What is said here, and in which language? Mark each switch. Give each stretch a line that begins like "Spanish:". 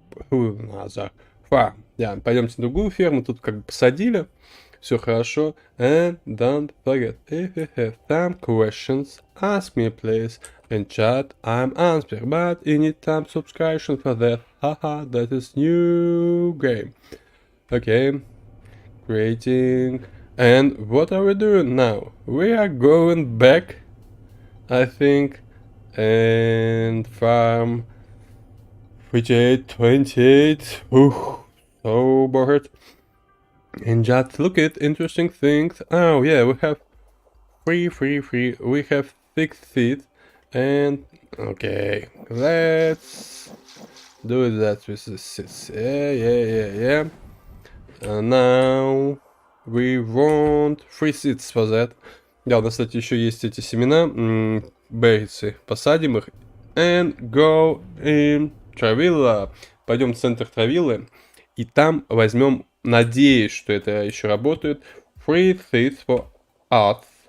English: another farm.
Russian: Да, пойдемте на другую ферму, тут как бы посадили, все хорошо.
English: And don't forget, if you have some questions, ask me please. In chat, I'm answering, but you need some subscription for that. Haha, that is new game. Okay, creating. And what are we doing now? We are going back, I think, and farm 28, 28. Ooh, so bored. And just look at interesting things. Oh yeah, we have three. We have 6 seeds. And okay, let's do that with the seeds. Yeah. Now we want 3 seeds for that.
Russian: Да, у нас, кстати, еще есть эти семена. Беррицы. Посадим их.
English: And go in Травилла.
Russian: Пойдем в центр Травиллы. И там возьмем, надеюсь, что это еще работает,
English: 3 seeds for us.